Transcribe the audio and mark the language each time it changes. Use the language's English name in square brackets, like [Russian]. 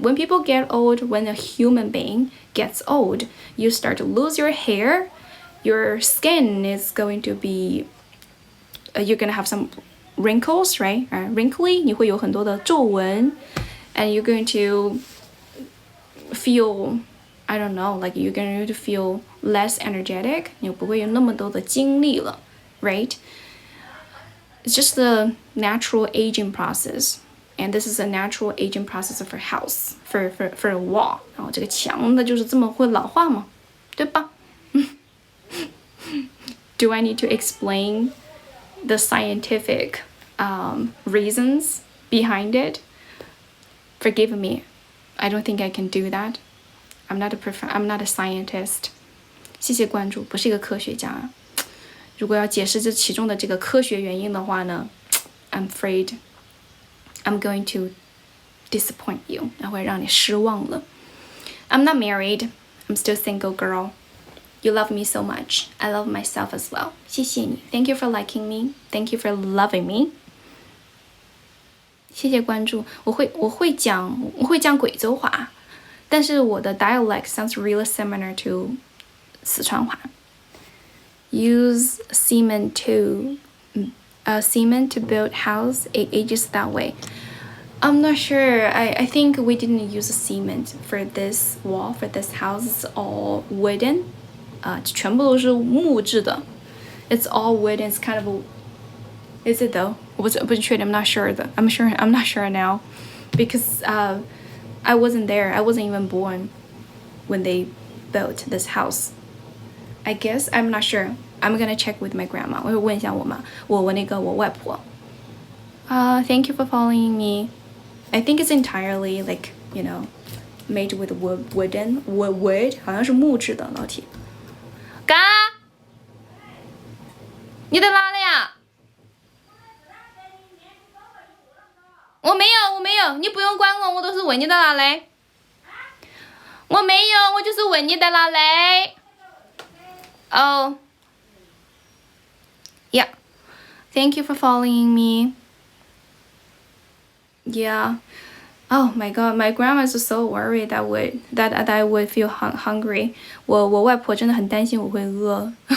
[English] When people get old, when a human being gets old, you start to lose your hair, your skin is going to be, you're going to have some wrinkles, right? Wrinkly, [Chinese] 你会有很多的皱纹, [English] and you're going to feel, I don't know, like you're going to feel less energetic. [Chinese] 你不会有那么多的精力了, right? [English] It's just the natural aging process. And this is a natural aging process for a house, for a wall. [Chinese] 然后这个墙的就是这么会老化嘛, 对吧? [English] Do I need to explain the scientific reasons behind it? Forgive me. I don't think I can do that. I'm not a scientist. [Chinese] 谢谢关注，不是一个科学家。如果要解释这其中的这个科学原因的话呢 [English] I'm afraid I'm going to disappoint you. [Chinese] 那会让你失望了。 [English] I'm not married. I'm still single girl. You love me so much. I love myself as well. [Chinese] 谢谢你。 [English] Thank you for liking me. Thank you for loving me. [Chinese] 谢谢关注。我会讲贵州话，但是我的 [English] dialect sounds really similar to [Chinese] 四川话。 [English] Use cement to build house. It ages that way. I'm not sure. I think we didn't use cement for this wall, for this house. It's all wooden. [Chinese] 全部都是木质的. [English] It's all wooden. It's kind of is it though? [Chinese] 我不是确定. [English] I'm not sure. I'm not sure now, because I wasn't there. I wasn't even born when they built this house. I guess I'm not sure. I'm gonna check with my grandma. [Chinese] 我会问一下我妈，我外婆。 [English] Thank you for following me. I think it's entirely like made with wood， [Chinese] 好像是木质的老铁。嘎，你在哪里呀？我没有，你不用管我，我都是问你在哪里。我没有，我就是问你在哪里。 [English] Oh, yeah. Thank you for following me. Yeah. Oh my god, my grandma is so worried that I would feel hungry. [Chinese] 我外婆真的很担心我会饿。